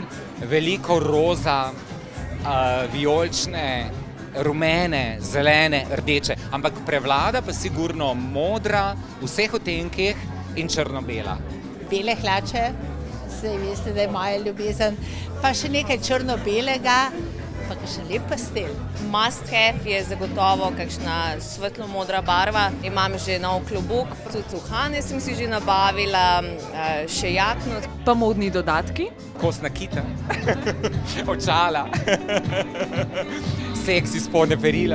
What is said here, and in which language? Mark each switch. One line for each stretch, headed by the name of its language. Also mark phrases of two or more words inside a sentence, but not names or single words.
Slovenian: Veliko roza, vijolične, rumene, zelene, rdeče, ampak prevlada pa sigurno modra, v vseh odtenkih in črno-bela. Bele hlače, saj veste, da je moja ljubezen, pa še nekaj črno-belega, pa še lep pastel.
English: Must have
Slovenian: je zagotovo kakšna svetlo-modra barva. Imam že nov klobuk, tudi uhane sem si že nabavila, še jakno. Pa modni dodatki? Kos nakita, očala, seksi spodnje perilo.